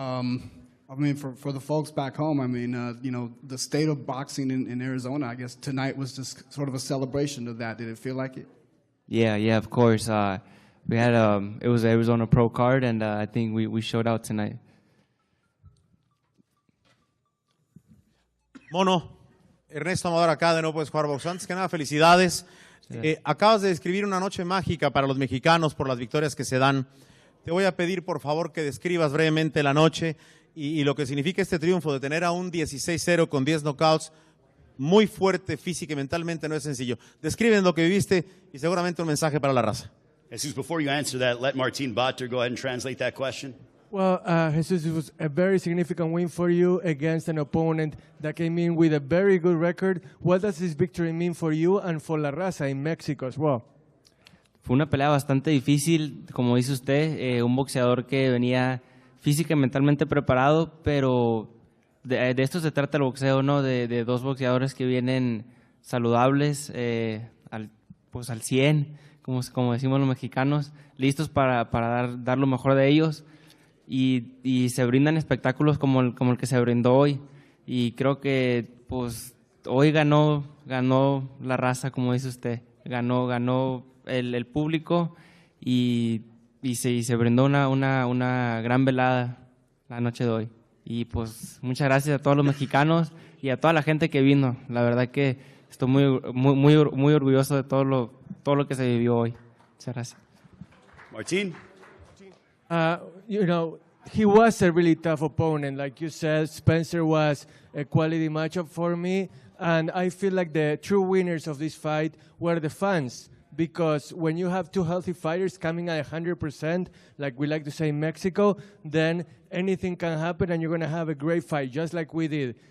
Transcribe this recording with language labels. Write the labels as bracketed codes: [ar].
[en] I mean, for the folks back home, I mean, the state of boxing in Arizona, I guess tonight was just sort of a celebration of that. Did it feel like it? Yeah, of course. We had it was an Arizona Pro card, and I think we showed out tonight. [es] Mono, Ernesto Amador acá de No Puedes Jugar Boxeo. Antes que nada, felicidades. Acabas de describir una noche mágica para los mexicanos por las victorias que se dan. Te voy a pedir, por favor, que describas brevemente la noche y lo que significa este triunfo de tener a un 16-0 con 10 knockouts. Muy fuerte física y mentalmente, no es sencillo. Describen lo que viviste y seguramente un mensaje para la raza. [en] Jesus, before you answer that, let Martin Bater go ahead and translate that question. Well, Jesus, it was a very significant win for you against an opponent that came in with a very good record. What does this victory mean for you and for La Raza in Mexico as well? [es] Fue una pelea bastante difícil, como dice usted, un boxeador que venía física y mentalmente preparado, pero de esto se trata el boxeo, ¿no? De dos boxeadores que vienen saludables, al 100, como decimos los mexicanos, listos para dar lo mejor de ellos. Y se brindan espectáculos como el que se brindó hoy. Y creo que pues hoy ganó la raza, como dice usted. Ganó el público y se brindó una gran velada la noche de hoy. Y pues muchas gracias a todos los mexicanos y a toda la gente que vino. La verdad que estoy muy orgulloso de todo lo que se vivió hoy. Muchas gracias. [en] Martin? He was a really tough opponent. Like you said, Spencer was a quality matchup for me. And I feel like the true winners of this fight were the fans. Because when you have two healthy fighters coming at 100%, like we like to say in Mexico, then anything can happen and you're going to have a great fight, just like we did.